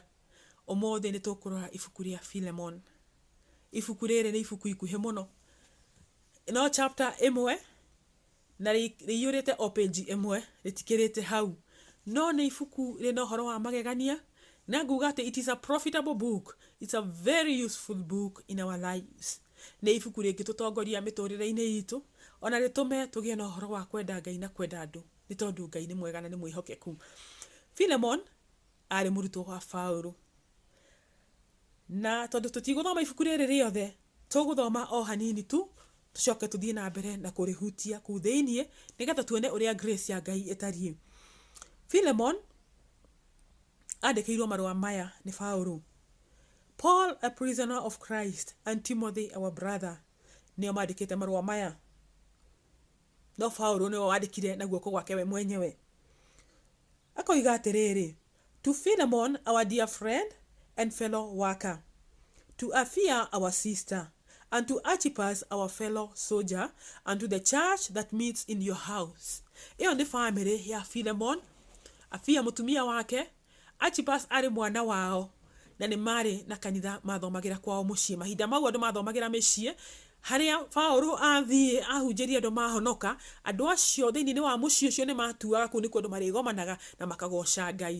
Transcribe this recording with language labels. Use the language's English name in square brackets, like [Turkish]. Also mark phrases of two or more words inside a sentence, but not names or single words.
[Kikuyu] Umuthi ni tukurora ibuku ria Philemon. Ibuku riri ni ibuku ikuhi muno. No chapter imwe na riyurite o page imwe ritikirite hau. No ni ibuku rina uhoro wa magegania. Na nguga ati [English] it is a profitable book. It's a very useful book in our lives. [Kikuyu] Ni ibuku ringitutongoria miturire-ini itu ona ritume tugie na uhoro wa kwenda Ngai na kwenda andu ni tondu Ngai ni mwega na ni mwihokeku. Philemon ari murutwo wa Paulo. Na tondu tutiguthoma ibuku riri riothe, tuguthoma o hanini tu, tucoke tuthie na mbere na kurihutia ku thiini nigetha tuone uria grace ya Ngai itarie. Philemon andikirwo marua maya ni Paulo. [English] Paul, a prisoner of Christ, and Timothy, our brother, [Kikuyu] nio mandikite marua maya. No Paulo nio wandikire na guoko gwake we mwenyewe. Akoiga atiriri, [English] to Philemon, our dear friend and fellow worker, to Apphia, our sister, and to Archippus, our fellow soldier, and to the church that meets in your house. [Kikuyu] Iyo ni family ya Philemon. Apphia mutumia wake, Archippus ari mwana wao, na ni mari na kanitha mathomagira kwao mucii. Mahinda mau andu mathomagira micii, haria Paulo athie ahunjirie andu mahonoka, andu acio thiini wa mucii ucio ni matuaga ku ni kundu marigomanaga na makagoca Ngai.